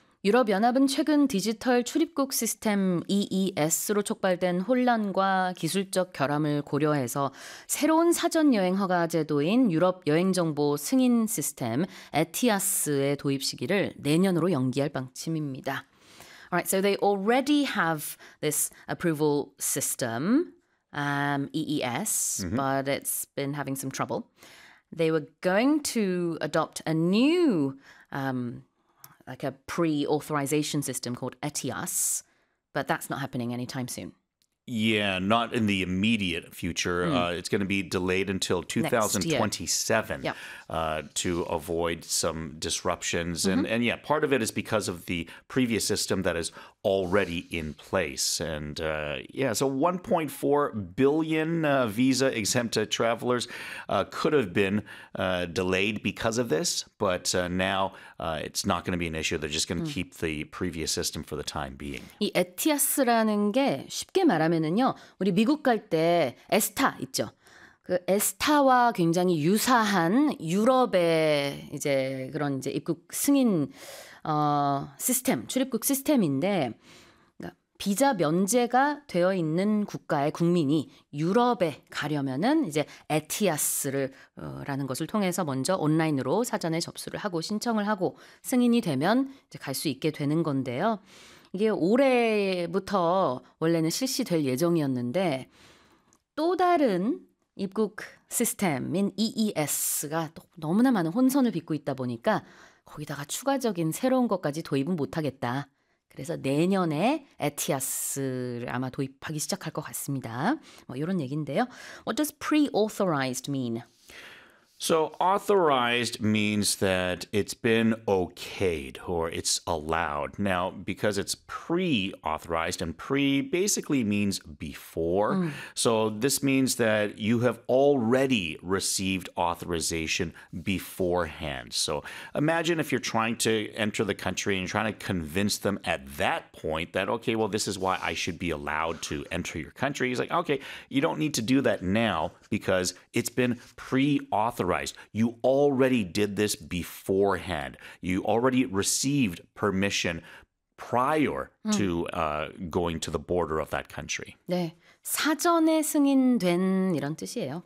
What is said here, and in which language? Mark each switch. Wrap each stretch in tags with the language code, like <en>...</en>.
<ko>유럽연합은 최근 디지털 출입국 시스템 EES로 촉발된 혼란과 기술적 결함을 고려해서 새로운 사전여행 허가 제도인 유럽여행정보 승인 시스템 ETIAS의 도입 시기를 내년으로 연기할 방침입니다.</ko> <en>All right, so they already have this approval system, EES, mm-hmm. but it's been having some trouble. They were going to adopt a new, like a pre-authorization system called ETIAS, but that's not happening anytime soon. Yeah, not in the immediate future. Mm. It's going to be delayed until 2027 to avoid some disruptions. Mm-hmm. And yeah, part of it is because of the previous system that is already in place. And yeah, so 1.4 billion visa-exempt travelers could have been delayed because of this. But now it's not going to be an issue. They're just going to keep the previous system for the time being.</en> <ko>이 ETIAS라는 게 쉽게 말하면 우리 미국 갈 때 에스타 있죠. 그 에스타와 굉장히 유사한 유럽의 이제 그런 이제 입국 승인 시스템, 출입국 시스템인데 그러니까 비자 면제가 되어 있는 국가의 국민이 유럽에 가려면은 이제 ETIAS라는 것을 통해서 먼저 온라인으로 사전에 접수를 하고 신청을 하고 승인이 되면 이제 갈 수 있게 되는 건데요. 이게 올해부터 원래는 실시될 예정이었는데 또 다른 입국 시스템인 EES가 또 너무나 많은 혼선을 빚고 있다 보니까 거기다가 추가적인 새로운 것까지 도입은 못하겠다. 그래서 내년에 ETIAS를 아마 도입하기 시작할 것 같습니다. 뭐 이런 얘기인데요.</ko> <en>What does pre-authorized mean? So authorized means that it's been okayed or it's allowed. Now, because it's pre-authorized and pre basically means before. Mm. So this means that you have already received authorization beforehand. So imagine if you're trying to enter the country and trying to convince them at that point that, okay, well, this is why I should be allowed to enter your country. He's like, okay, you don't need to do that now because it's been pre-authorized. You already did this beforehand. You already received permission prior to going to the border of that country.</en> <ko>네, 사전에 승인된 이런 뜻이에요.</ko>